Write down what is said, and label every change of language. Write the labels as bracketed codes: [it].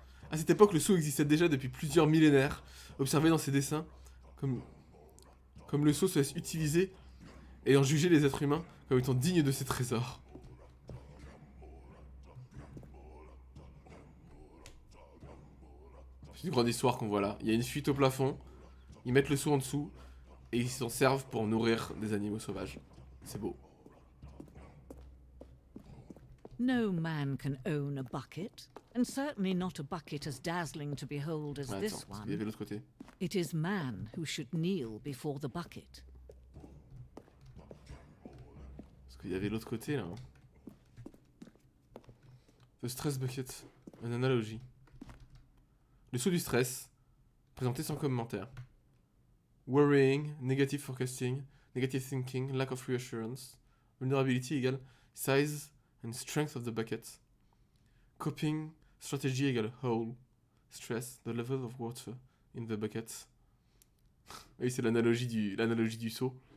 [fr] À cette époque, le seau existait déjà depuis plusieurs millénaires. Observé dans ces dessins, comme le seau se laisse utiliser et en juger les êtres humains comme étant dignes de ces trésors. C'est une grande histoire qu'on voit là. Il y a une fuite au plafond, ils mettent le seau en dessous et ils s'en servent pour nourrir des animaux sauvages. C'est beau. [en] No man can own a bucket, and certainly not a bucket as dazzling to behold as this [fr] Attends, il y avait [en] one. [fr] l'autre côté. [en] It is man who should kneel before the bucket. [fr] Parce qu'il y avait l'autre côté là. [en] The stress bucket. [fr] Une analogie. Le saut du stress. Présenté sans commentaire. [en] Worrying, negative forecasting, negative thinking, lack of reassurance. Vulnerability égale size and strength of the bucket. Coping strategy égale hole. Stress, the level of water in the bucket. [fr] Oui, c'est l'analogie du seau.